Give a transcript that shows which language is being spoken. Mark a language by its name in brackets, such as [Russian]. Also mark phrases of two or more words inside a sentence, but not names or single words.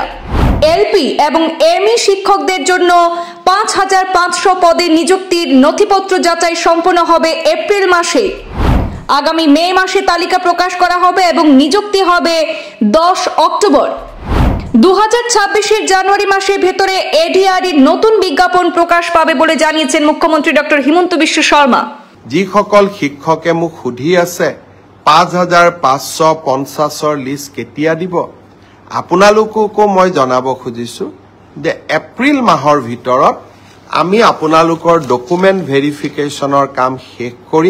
[Bangla] এলপি এবং এমই শিক্ষকদের জন্য 5500 পদে নিযুক্তির নথিপত্র যাচাই সম্পন্ন হবে এপ্রিল মাসে। আগামী মে মাসে তালিকা প্রকাশ করা হবে এবং নিযুক্তি হবে 10 অক্টোবর। 2026 জানুয়ারি মাসের ভেতরে এডিআরইর নতুন বিজ্ঞাপন প্রকাশ পাবে বলে জানিয়েছেন মুখ্যমন্ত্রী ডক্টর হিমন্ত বিশ্ব শর্মা। [Assamese] যিসকল শিক্ষকে মোক সুধি আছে 5550 লিষ্ট কেতিয়া দিব, আপোনালোককো মই জনাব খুজিছো যে এপ্ৰিল মাহৰ ভিতৰত আমি আপোনালোকৰ [English] document verificationৰ [Assamese] কাম শেষ কৰিম।